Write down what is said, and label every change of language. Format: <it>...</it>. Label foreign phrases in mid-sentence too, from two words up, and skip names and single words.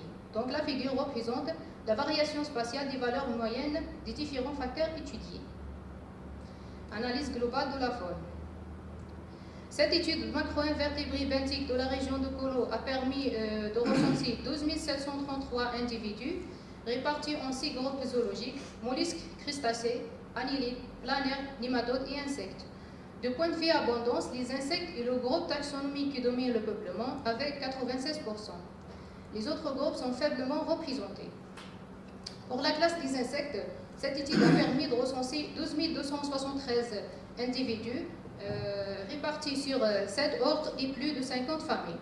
<fr>Donc la figure représente la variation spatiale des valeurs moyennes des différents facteurs étudiés. Analyse globale de la faune. Cette étude macro-invertébrée benthique de la région de Kolo a permis de recenser 12 733 individus répartis en 6 groupes zoologiques, mollusques, crustacés, annelides, planaires, nématodes et insectes. De point de vue abondance, les insectes est le groupe taxonomique qui domine le peuplement avec 96%. Les autres groupes sont faiblement représentés. Pour la classe des insectes, cette étude a permis de recenser 12 273 individus répartis sur 7 ordres et plus de 50 familles.</fr>